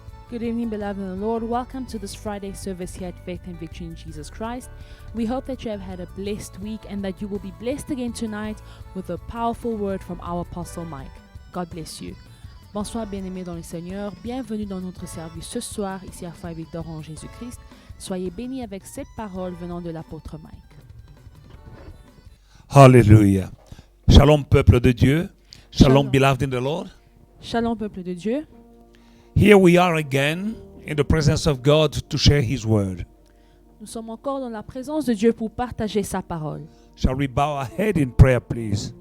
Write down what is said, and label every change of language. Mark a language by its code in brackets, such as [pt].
[en] Good evening, beloved in the Lord. Welcome to this Friday service here at Faith and Victory in Jesus Christ. We hope that you have had a blessed week and that you will be blessed again tonight with a powerful word from our Apostle Mike. God bless you. [fr] Bonsoir, bien-aimés dans le Seigneur. Bienvenue dans notre service ce soir, ici à Faith Victor en Jésus-Christ. Soyez bénis avec cette parole venant de l'apôtre Mike. Hallelujah. Shalom, peuple de Dieu. Shalom, Shalom. [en] beloved in the Lord. [fr] Shalom, peuple de Dieu. [en] Here we are again in the presence of God to share His word. [fr] Nous sommes encore dans la présence de Dieu pour partager sa parole. [en] Shall we bow our head in prayer, please?